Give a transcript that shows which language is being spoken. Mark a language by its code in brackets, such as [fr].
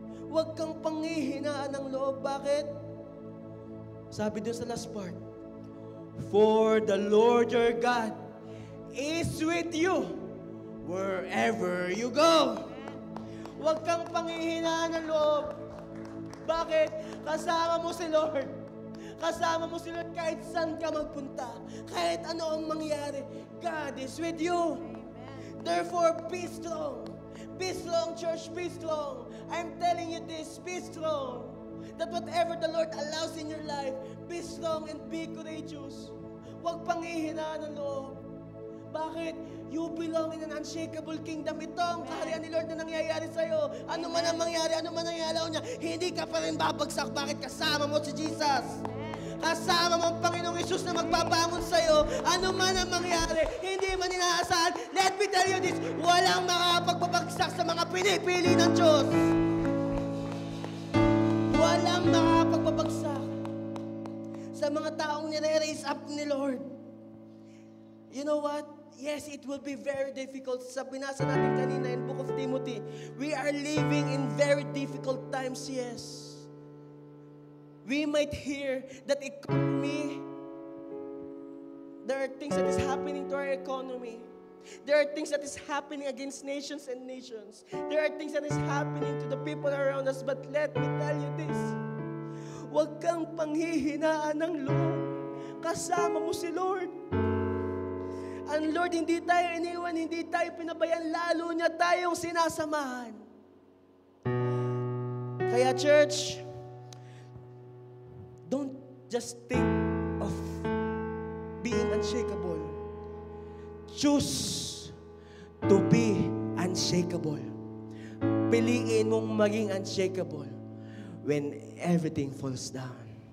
[tl] Huwag kang panghihinaan ng loob. Bakit? Sabi dun sa [en] last part, for the Lord your God is with you wherever you go. [tl] Huwag kang panghihinaan ng loob. Bakit? Kasama mo si Lord. Kasama mo si Lord kahit saan ka magpunta. Kahit ano ang mangyari. [en] God is with you. Amen. Therefore, be strong. Be strong, church. Be strong. I'm telling you this. Be strong. That whatever the Lord allows in your life, be strong and be courageous. [tl] Huwag panghihinaan ng loob. Bakit? [en] You belong in an unshakable kingdom. [tl] Ito ang kaharian ni Lord na nangyayari sa'yo. Ano man ang mangyari, ano man ang alaw niya, hindi ka pa rin babagsak. Bakit? Kasama mo si Jesus. Kasama mo ang Panginoong Isus na magbabangon sa'yo. Ano man ang mangyari, hindi man inaasahan. [en] Let me tell you this, [tl] walang makapagpabagsak sa mga pinipili ng Diyos. Walang makapagpabagsak sa mga taong nire-raise up ni Lord. [en] You know what? Yes, it will be very difficult. [tl] Sa binasa natin kanina [en] in Book of Timothy, we are living in very difficult times, yes. We might hear that economy, there are things that is happening to our economy. There are things that is happening against nations and nations. There are things that is happening to the people around us. But let me tell you this, [tl] huwag kang panghihinaan ng loob. Kasama mo si Lord. Ang Lord, hindi tayo iniwan, hindi tayo pinabayaan, lalo niya tayong sinasamahan. [en] Kaya church, don't just think of being unshakable. Choose to be unshakable. [tl] Piliin mong maging [en] unshakable when everything falls down.